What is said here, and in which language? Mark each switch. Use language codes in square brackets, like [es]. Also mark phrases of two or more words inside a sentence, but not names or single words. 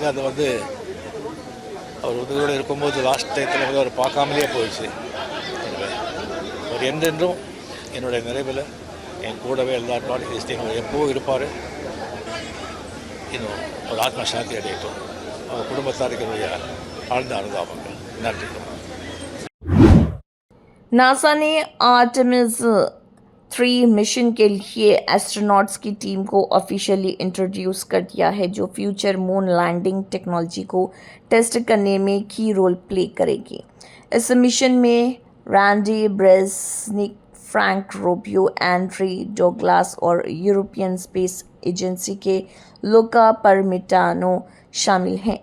[ta] அது வந்து அவர் உதவியோடு இருக்கும்போது [en] last timeத்தில் [ta] வந்து அவர் பார்க்காமலே போயிடுச்சு. அவர் என்றென்றும் என்னுடைய நிறைவில் என் கூடவே எல்லாரும் எப்போவும் இருப்பார். இன்னும் ஒரு ஆத்மா சாந்தி அடையட்டும். அவர் குடும்பத்தாருக்கு என்னுடைய ஆழ்ந்த அனுதாபங்கள். நன்றி. [hi] नासा ने आर्टेमिस 3 मिशन के लिए एस्ट्रोनॉट्स की टीम को [en] officially introduce [hi] कर दिया है, जो [en] future moon landing technology [hi] को टेस्ट करने में [en] key role play [hi] करेगी। इस मिशन में रैंडी ब्रेज़निक, फ्रैंक रूबियो, एंड्री डोगलास और यूरोपियन स्पेस एजेंसी के लुका परमिटानो शामिल हैं।